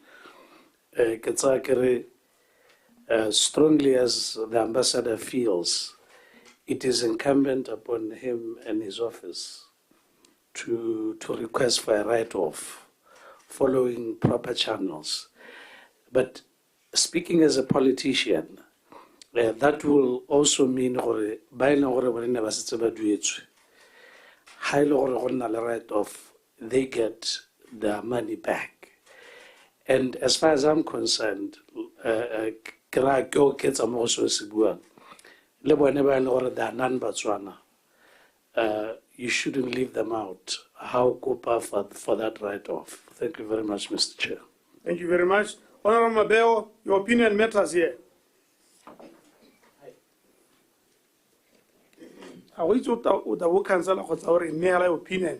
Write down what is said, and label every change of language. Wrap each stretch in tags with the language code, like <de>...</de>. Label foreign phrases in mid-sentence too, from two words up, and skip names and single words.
<en>Strongly as the ambassador feels, it is incumbent upon him and his office to request for a write-off following proper channels. But speaking as a politician, that will also mean</en> <tn>gore ba e leng gore bone ba setse ba duetswe ha e le gore go nna le</tn> <en>write-off, they get their money back. And as far as I'm concerned,</en> <tn>ke ra ke o ketsa mo go se se buang le bone ba e leng gore</tn> <en>they are non-Batswana, you shouldn't leave them out. How kopa for that write-off? Thank you very much, Mr. Chair. Thank you very much. Honorable Mabeo, your opinion matters here. I wish you would have cancelled our opinion.</en>